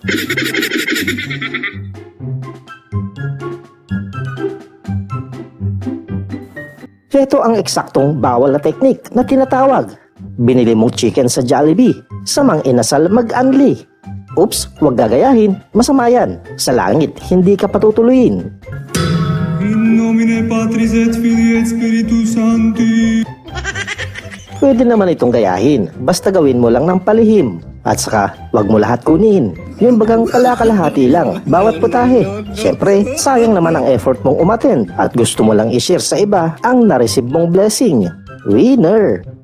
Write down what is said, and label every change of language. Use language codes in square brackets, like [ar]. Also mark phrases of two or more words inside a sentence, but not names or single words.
[tl] Ito ang eksaktong bawal na teknik na tinatawag. Binili mong chicken sa Jollibee, samang inasal mag-anli. Oops, huwag gagayahin, masama yan. Sa langit, hindi ka patutuloyin. [la] In nomine Patris et Filii et Spiritus Sancti. [tl] Pwede naman itong gayahin, basta gawin mo lang ng palihim. At saka, wag mo lahat kunin. Yung bagang kalakalahati lang, bawat putahe. Siyempre, sayang naman ang effort mong umattend at gusto mo lang i-share sa iba ang nareceive mong blessing. Winner!